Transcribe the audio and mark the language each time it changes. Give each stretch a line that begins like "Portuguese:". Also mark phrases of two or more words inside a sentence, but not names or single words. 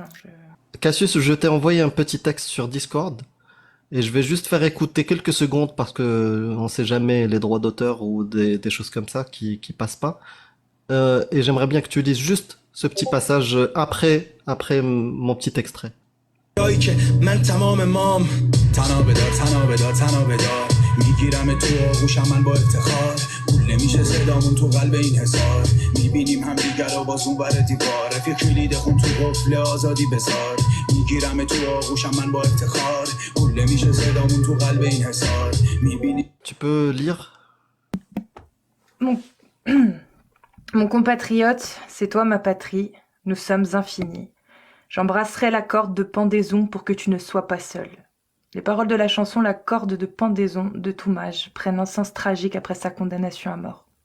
French: Cassius, je t'ai envoyé un petit texte sur Discord. Et je vais juste faire écouter quelques secondes parce que on sait jamais les droits d'auteur ou des choses comme ça qui passent pas. Et j'aimerais bien que tu lises juste ce petit passage après mon petit extrait.
Persian: جایی که من تمام مام تنها بدار تنها بدار تنها بدار میگیرم تو آغوشم من با افتخار پول نمیشه صدامون تو قلب این حصار میبینیم هم دیگر رو باز اون ور دیوار رفیق کلید خون تو قفل آزادی بذار میگیرم تو آغوشم من با افتخار پول نمیشه صدامون تو قلب این حصار میبینیم.
French: Tu peux lire? Mon compatriote, c'est toi ma patrie, nous sommes infinis. J'embrasserai la corde de pendaison pour que tu ne sois pas seul. Les paroles de la chanson La corde de pendaison de Toumaj prennent un sens tragique après sa condamnation à mort.